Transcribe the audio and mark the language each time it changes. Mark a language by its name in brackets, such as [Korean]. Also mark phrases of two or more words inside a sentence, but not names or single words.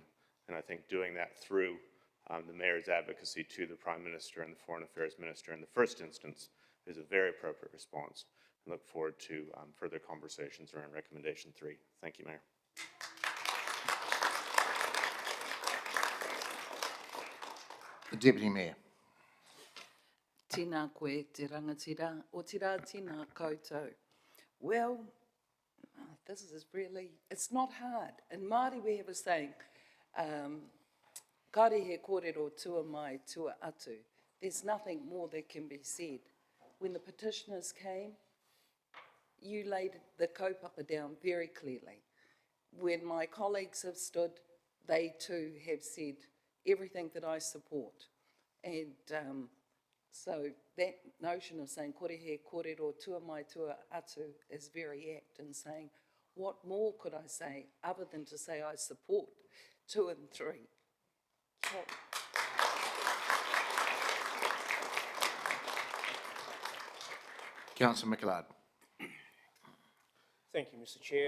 [English] And I think doing that through the Mayor's advocacy to the Prime Minister and the Foreign Affairs Minister in the first instance is a very appropriate response. I look forward to further conversations around recommendation 3. Thank you, Mayor. The Deputy Mayor. [Māori] Tēnā koe te rangatira, o te rā tēnā koutou. [English] Well, this is really, it's not hard. In Māori we have a saying, [Māori] kare he kōrero tua mai tua atu. [English] There's nothing more that can be said. When the petitioners came, you laid the kaupapa down very clearly. When my colleagues have stood, they too have said everything that I support. And so that notion of saying [Māori] kore he kōrero tua mai tua atu [English] is very apt in saying, what more could I say other than to say I support 2 and 3? So, Councillor McLeod. Thank you, Mr. Chair.